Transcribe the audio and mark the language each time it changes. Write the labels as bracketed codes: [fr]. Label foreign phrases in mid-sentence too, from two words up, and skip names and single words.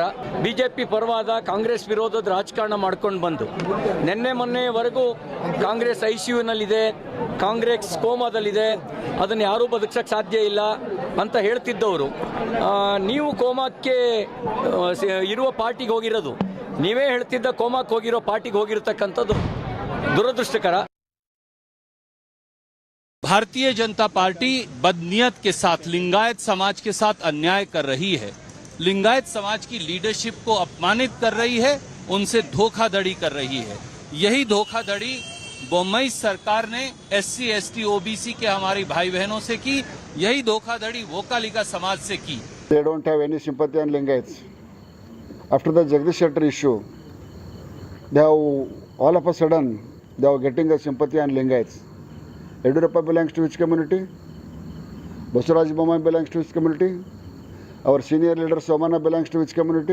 [kn] ಬಿಜೆಪಿ ಪರವಾದ ಕಾಂಗ್ರೆಸ್ ವಿರೋಧದ ರಾಜಕಾರಣ ಮಾಡ್ಕೊಂಡು ಬಂದು ನಿನ್ನೆ ಮೊನ್ನೆವರೆಗೂ ಕಾಂಗ್ರೆಸ್ ICUನಲ್ಲಿದೆ, ಕಾಂಗ್ರೆಸ್ ಕೋಮಾದಲ್ಲಿದೆ, ಅದನ್ನು ಯಾರೂ ಬದುಕಿಸಕ್ಕೆ ಸಾಧ್ಯ ಇಲ್ಲ ಅಂತ ಹೇಳ್ತಿದ್ದವರು, ನೀವು ಕೋಮಾಕ್ಕೆ ಇರುವ ಪಾರ್ಟಿಗೆ ಹೋಗಿರೋದು, ನೀವೇ ಹೇಳ್ತಿದ್ದ ಕೋಮಾಕ್ಕೆ ಹೋಗಿರೋ ಪಾರ್ಟಿಗೆ ಹೋಗಿರ್ತಕ್ಕಂಥದ್ದು ದುರದೃಷ್ಟಕರ. [hi] भारतीय जनता पार्टी बदनीयत के साथ लिंगायत समाज के साथ अन्याय कर रही है, लिंगायत समाज की लीडरशिप को अपमानित कर रही है, उनसे धोखाधड़ी कर रही है. यही धोखाधड़ी बोम्मई सरकार ने SC ST OBC के हमारी भाई बहनों से की, यही धोखाधड़ी वोकालिका समाज से की. [en] They don't have any sympathy on Lingayats. After the Jagdish Shettar issue, they have all of a sudden they are getting a sympathy on Lingayats. Yediyurappa belongs to which community? Basuraj Bommai belongs to which community? Our senior leader Somana belongs to which community?